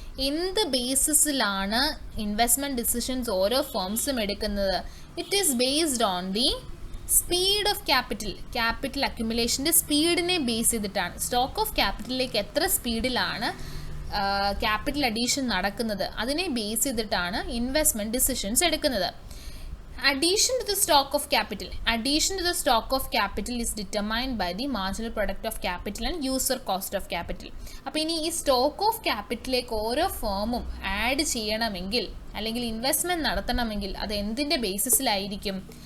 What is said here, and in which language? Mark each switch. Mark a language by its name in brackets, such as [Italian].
[Malayalam] എന്ത് ബേസിസിലാണ് investment decisions ഓരോ ഫേംസും എടുക്കുന്നത്? [English] It is based on the speed of capital അക്യുമുലേഷൻ്റെ സ്പീഡിനെ base ചെയ്തിട്ടാണ്. [Malayalam] സ്റ്റോക്ക് ഓഫ് ക്യാപിറ്റലിലേക്ക് എത്ര സ്പീഡിലാണ് ക്യാപിറ്റൽ അഡീഷൻ നടക്കുന്നത് അതിനെ ബേസ് ചെയ്തിട്ടാണ് ഇൻവെസ്റ്റ്മെൻറ്റ് ഡിസിഷൻസ് എടുക്കുന്നത്. [English] Addition to the stock of capital is determined by the marginal product of capital and user cost of capital. [Malayalam] അപ്പോൾ ഇനി ഈ സ്റ്റോക്ക് ഓഫ് ക്യാപിറ്റലിലേക്ക് ഓരോ ഫേമും ആഡ് ചെയ്യണമെങ്കിൽ അല്ലെങ്കിൽ ഇൻവെസ്റ്റ്മെൻറ്റ് നടത്തണമെങ്കിൽ അത് എന്തിൻ്റെ ബേസിസിലായിരിക്കും?